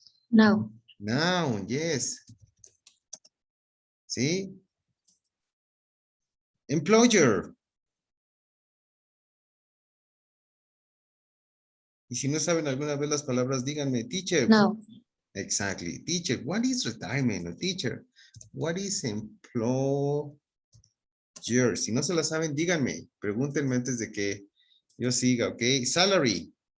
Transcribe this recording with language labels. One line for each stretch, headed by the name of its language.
English: No. Noun, yes. ¿Sí? Employer.
Spanish: Y si no saben alguna vez las palabras, díganme, teacher.
English: No. Exactly. Teacher, what is retirement? Or teacher, what is employer?
Spanish: Si no se la saben, díganme. Pregúntenme antes de que yo siga, ¿ok?
English: Salary.